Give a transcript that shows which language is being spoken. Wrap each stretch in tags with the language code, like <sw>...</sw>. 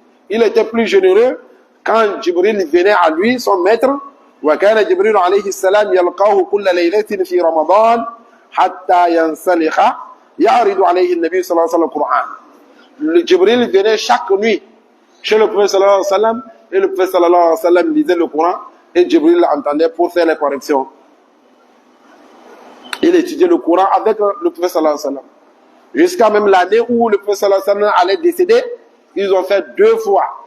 <fr>Il était plus généreux quand Jibril venait à lui, son maître.</fr> <ar>وكان جبريل عليه السلام يلقاه كل ليلة في رمضان حتى ينسلخ يعرض عليه النبي صلى الله عليه وسلم القرآن.</ar> <fr>Jibril venait chaque nuit chez le prophète sallallahu alayhi wa sallam et le prophète sallallahu alayhi wa sallam lisait le Coran et Jibril l'entendait pour faire les corrections. Il étudiait le Coran avec le prophète sallallahu alayhi wa sallam. Jusqu'à même l'année où le prophète sallallahu alayhi wa sallam allait décéder, ils ont fait 2 fois.</fr>